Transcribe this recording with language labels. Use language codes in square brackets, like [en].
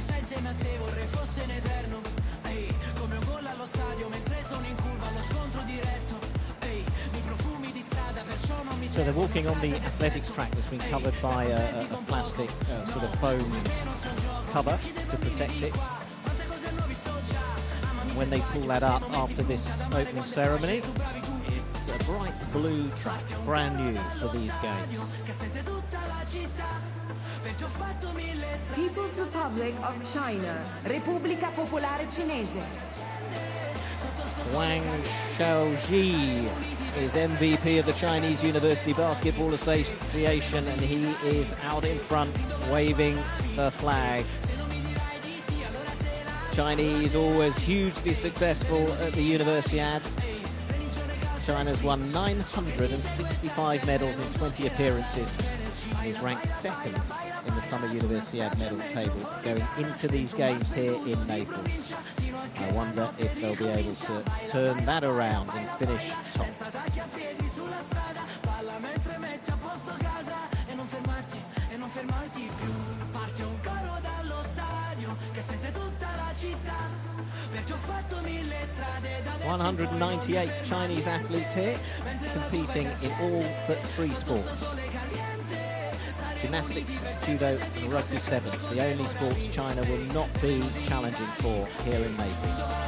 [it] Insieme a te vorrei fosse in eterno, ehi, come un gol allo stadio mentre sono in curva allo scontro diretto, ehi, mi profumi di strada perciò non mi [en] So they're walking on the athletics track that's been covered by a plastic sort of foam cover to protect it. When they pull that up after this opening ceremony, it's a bright blue track, brand new for these games. People's Republic of China. [it] Repubblica Popolare Cinese. [en] Wang Xiaoji is MVP of the Chinese University Basketball Association, and he is out in front waving the flag. Chinese always hugely successful at the Universiade. China's won 965 medals in 20 appearances. He's ranked second in the Summer Universiade medals table going into these games here in Naples. I wonder if they'll be able to turn that around and finish top. [it] Parte un coro dallo stadio che sente tutta la città, perché ho fatto 1000 strade da [en] 198 Chinese athletes here, competing in all but 3 sports. Gymnastics, judo and rugby sevens, the only sports China will not be challenging for here in Naples.